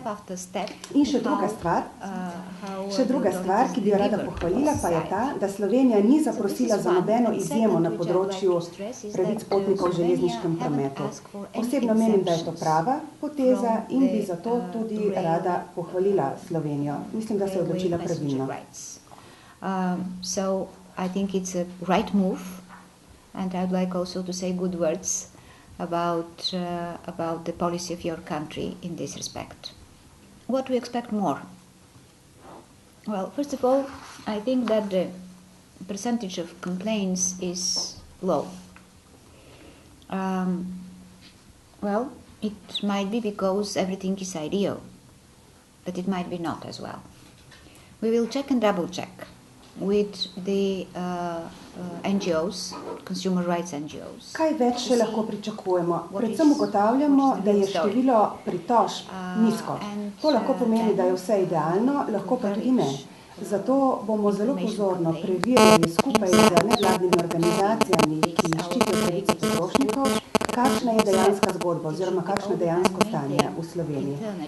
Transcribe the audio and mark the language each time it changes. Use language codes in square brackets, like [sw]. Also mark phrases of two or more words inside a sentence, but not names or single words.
[sl] In še druga stvar, ki bi jo rada pohvalila, pa je ta, da Slovenija ni zaprosila za nobeno izjemo na področju pravic potnikov v železniškem prometu. Osebno menim, da je to prava poteza in bi zato tudi rada pohvalila Slovenijo. Mislim, da se je odločila pravilno. [en] So I think it's a right move, and I'd like also to say good words about the policy of your country in this respect. What do we expect more? Well, first of all, I think that the percentage of complaints is low. Well, it might be because everything is ideal, but it might be not as well. We will check and double check with the NGOs, consumer rights NGOs. [sl] Kaj več še lahko pričakujemo? Predvsem ugotavljamo, da je število pritožb nizko. To lahko pomeni, da je vse idealno, lahko pa tudi ne. Zato bomo zelo pozorno preverjali skupaj z nevladnimi organizacijami, ki ščitijo pravice potrošnikov, kakšna je dejanska zgodba oziroma kakšno je dejansko stanje v Sloveniji.